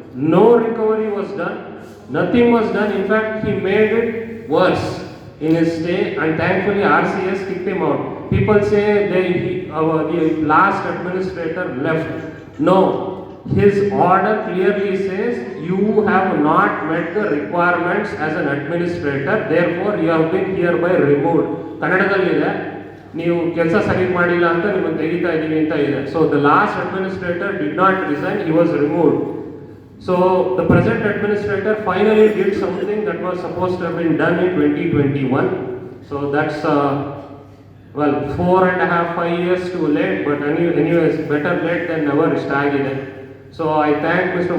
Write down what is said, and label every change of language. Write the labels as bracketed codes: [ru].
[en] No recovery was done, nothing was done. In fact, he made it worse in his stay, and thankfully RCS kicked him out. People say the last administrator left. No, his order clearly says you have not met the requirements as an administrator, therefore you have been hereby removed. [kn] ಕನ್ನಡದಲ್ಲಿದೆ, ನೀವು ಕೆಲಸ ಸರಿ ಮಾಡಿಲ್ಲ ಅಂತ ನಿಮ್ಮನ್ನು ತೆಗಿತಾ ಇದ್ದೀವಿ ಅಂತ ಇದೆ. [en] So the last administrator did not resign, he was removed. So the present administrator finally did something that was supposed to have been done in 2021. So that's 4.5 years too late, but anyways, better late than never [kn] ಇಷ್ಟಾಗಿದೆ. [en] So I thank Mr.